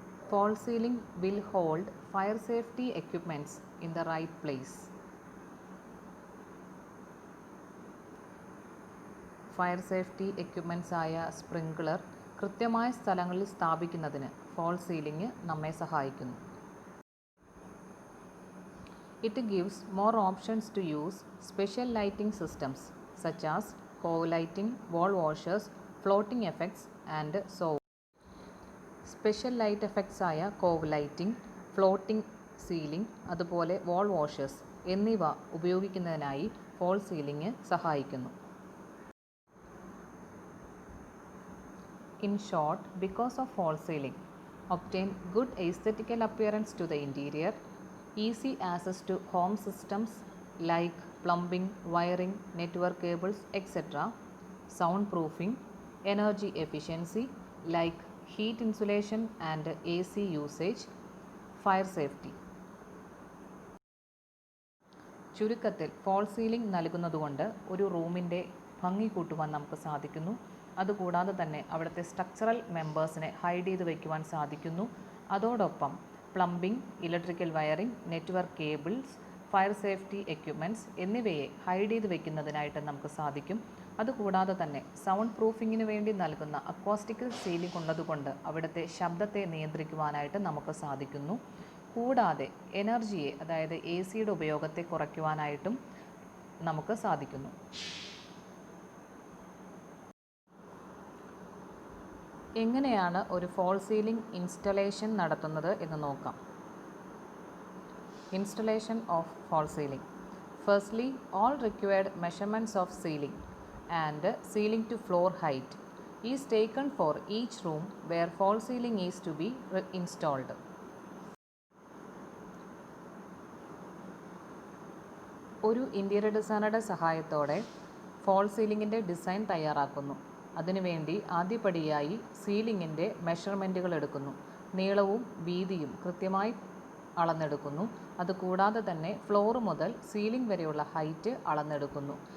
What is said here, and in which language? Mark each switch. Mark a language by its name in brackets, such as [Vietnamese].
[English] False ceiling will hold fire safety equipments in the right place. [Malayalam] Fire safety equipments ആയ sprinkler കൃത്യമായ സ്ഥലങ്ങളിൽ സ്ഥാപിക്കുന്നതിന് fall ceiling നമ്മെ സഹായിക്കുന്നു. [English] It gives more options to use special lighting systems such as cove lighting, wall washers, floating effects and so on. [Malayalam] Special light effects ആയ cove lighting, floating ceiling, അതുപോലെ വാൾ washers എന്നിവ ഉപയോഗിക്കുന്നതിനായി fall ceiling സഹായിക്കുന്നു. [English] In short, because of fall ceiling, obtain good aesthetical appearance to the interior, easy access to home systems like plumbing, wiring, network cables, etc., soundproofing, energy efficiency like heat insulation and AC usage, fire safety. [Malayalam] ചുരുക്കത്തിൽ fall ceiling നൽകുന്നതുകൊണ്ട് ഒരു റൂമിൻ്റെ ഭംഗി കൂട്ടുവാൻ നമുക്ക് സാധിക്കുന്നു. അതുകൂടാതെ തന്നെ അവിടുത്തെ structural മെമ്പേഴ്സിനെ hide ചെയ്ത് വയ്ക്കുവാൻ സാധിക്കുന്നു. അതോടൊപ്പം plumbing, electrical wiring, network cables, fire safety equipments എന്നിവയെ ഹൈഡ് ചെയ്ത് വയ്ക്കുന്നതിനായിട്ട് നമുക്ക് സാധിക്കും. അതുകൂടാതെ തന്നെ സൗണ്ട് പ്രൂഫിങ്ങിന് വേണ്ടി നൽകുന്ന അക്വാസ്റ്റിക്കൽ സീലിംഗ് ഉള്ളതുകൊണ്ട് അവിടുത്തെ ശബ്ദത്തെ നിയന്ത്രിക്കുവാനായിട്ട് നമുക്ക് സാധിക്കുന്നു. കൂടാതെ എനർജിയെ, അതായത് AC-യുടെ ഉപയോഗത്തെ കുറയ്ക്കുവാനായിട്ടും നമുക്ക് സാധിക്കുന്നു. എങ്ങനെയാണ് ഒരു ഫോൾ സീലിംഗ് ഇൻസ്റ്റലേഷൻ നടത്തുന്നത് എന്ന് നോക്കാം. [English] Installation of fall ceiling. Firstly, all required measurements of ceiling and ceiling to floor height is taken for each room where fall ceiling is to be installed. [Malayalam] ഒരു ഇൻറ്റീരിയർ ഡിസൈനറുടെ സഹായത്തോടെ fall സീലിംഗിൻ്റെ design തയ്യാറാക്കുന്നു. അതിനുവേണ്ടി ആദ്യപടിയായി സീലിംഗിൻ്റെ മെഷർമെൻറ്റുകൾ എടുക്കുന്നു. നീളവും വീതിയും കൃത്യമായി അളന്നെടുക്കുന്നു. അതുകൂടാതെ തന്നെ ഫ്ലോർ മുതൽ സീലിംഗ് വരെയുള്ള ഹൈറ്റ് അളന്നെടുക്കുന്നു.